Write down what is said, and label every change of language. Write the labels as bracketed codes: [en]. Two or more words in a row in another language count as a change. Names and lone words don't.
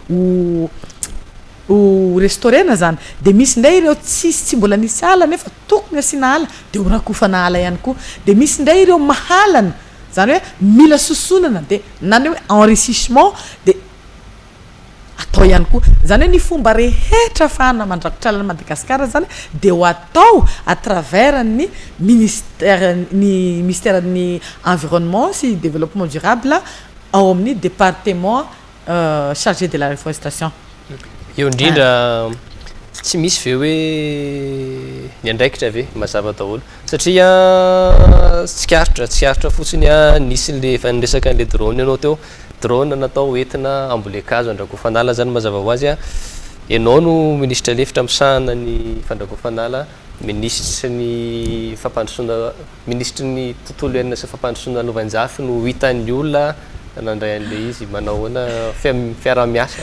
[mg] ho restaurena zany de misy ndray ireo tsy mbola nisy ala nefa tokony asiana ala de ho rakofana ala ihany koa de misy ndray ireo mahalana zany hoe mila sosonana de nany hoe enrichissement de atao ihany koa zany hoe ny fomba rehetra fahana mandrakotra ala ny Madagasikara zany de ho atao [fr] à travers [mg] ny ministère ny environnement sy [fr] développement durable [mg] ao amin'ny [fr] département chargé de la reforestation [mg] eo indrindra tsy misy ve hoe ny andraikitra ve mazava daholo satria tsikaritra fotsiny a nisy le fanresaka an'le drone ianao teo drone natao entina ambolekazo andrakofanala zany mazava ho azy a ianao no ministra lefitra misahana ny fandrakofanala ministra ny fampandrosoana ministra ny tontolo iainana sy fampandrosoana lovanjafy no hitan'ny olona nandray an'le izy manao hoana fiara-miasa